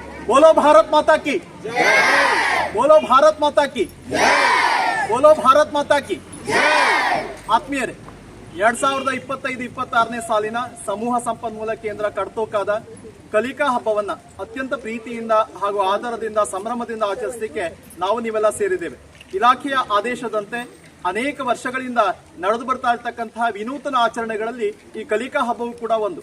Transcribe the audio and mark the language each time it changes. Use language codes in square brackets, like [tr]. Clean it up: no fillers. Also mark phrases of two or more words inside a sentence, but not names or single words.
[hi] बोलो भारत माता की, बोलो भारत माता की, बोलो भारत माता की. [kn] ಆತ್ಮೀಯರೇ, 2025-26ನೇ ಸಾಲಿನ ಸಮೂಹ ಸಂಪನ್ಮೂಲ ಕೇಂದ್ರ ಕಡ್ತೋಕಾದ ಕಲಿಕಾ ಹಬ್ಬವನ್ನ ಅತ್ಯಂತ ಪ್ರೀತಿಯಿಂದ ಹಾಗೂ ಆಧಾರದಿಂದ ಸಂಭ್ರಮದಿಂದ ಆಚರಿಸಲಿಕ್ಕೆ ನಾವು ನೀವೆಲ್ಲ ಸೇರಿದ್ದೇವೆ. ಇಲಾಖೆಯ ಆದೇಶದಂತೆ ಅನೇಕ ವರ್ಷಗಳಿಂದ ನಡೆದು ಬರ್ತಾ ಇರತಕ್ಕಂತಹ ವಿನೂತನ ಆಚರಣೆಗಳಲ್ಲಿ ಈ ಕಲಿಕಾ ಹಬ್ಬವು ಕೂಡ ಒಂದು.